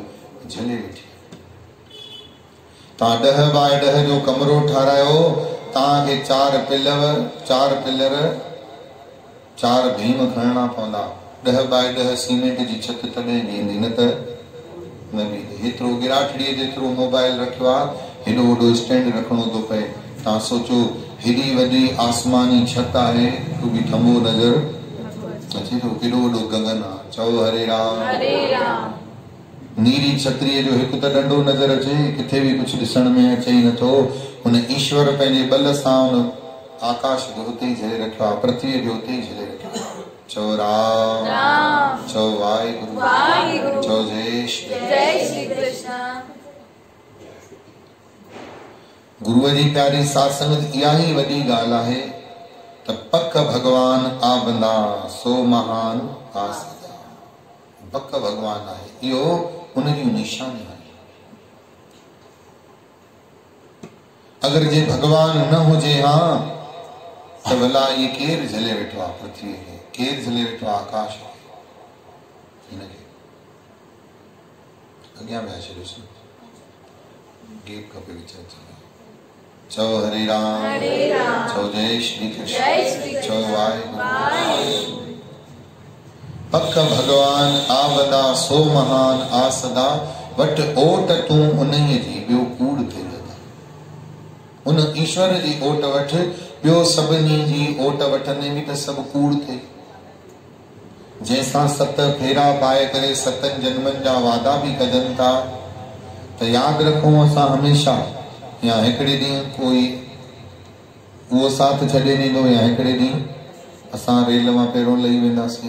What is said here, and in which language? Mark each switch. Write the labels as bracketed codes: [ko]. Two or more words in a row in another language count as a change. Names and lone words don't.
[sd] झले वेठी तव्हां 10 बाय 10 जो कमरो ठारायो तव्हांखे 4 पिलर 4 भीम खणना पवंदा 10 बाय 10 सीमेंट जी छत तॾहिं बीहंदी न त न बीहंदी हेतिरो गिराठड़ीअ जेतिरो मोबाइल रखियो आहे हेॾो वॾो स्टैंड रखणो थो पए तव्हां सोचो हेॾी वॾी आसमानी छत आहे तू बि थंभो नज़र अचे थो केॾो वॾो गगन आहे चओ हरे राम नीरी छत्रीअ जो हिकु त डंडो नज़र अचे किथे बि कुझु ॾिसण में अचे ई नथो हुन ईश्वर पंहिंजे बल सां हुन आकाश जो हुते ही झले रखियो आहे, पृथ्वी जो हुते ही झले रखियो आहे। चओ राम, चओ वाहिगुरु, चओ जय श्री कृष्ण। गुरुअ जी प्यारी साध संगत इहा ही वॾी ॻाल्हि आहे त पक भगवान आ बंदा सो महान आसदा। पक भगवान आहे, इहो उन जी निशानी आहे। अगर जे भगवान न हुजे हां त भला ये केर झले वेठो आहे पृथ्वी खे, केर झले वेठो आहे आकाश खे, हिनखे अॻियां विया छॾियोसि, गेप खपे विचार। चओ हरे राम, चओ जय श्री कृष्ण, चओ वाहिगुरु। पक भगवान आ बंदा सो महान आसदा, वट ओट तूं उन्हीअ जी ॿियो कूड़ थे लॻा। उन ईश्वर जी ओट वठ, ॿियो सभिनी जी ओट वठंदे बि त सभु कूड़ थिए। जंहिंसां 7 फेरा पाए करे 7 जन्मनि जा वादा बि कजनि था त यादि रखूं असां हमेशा, या हिकिड़े ॾींहुं कोई उहो साथ छॾे ॾींदो, या हिकिड़े ॾींहुं असां रेल मां पहिरियों लही वेंदासीं।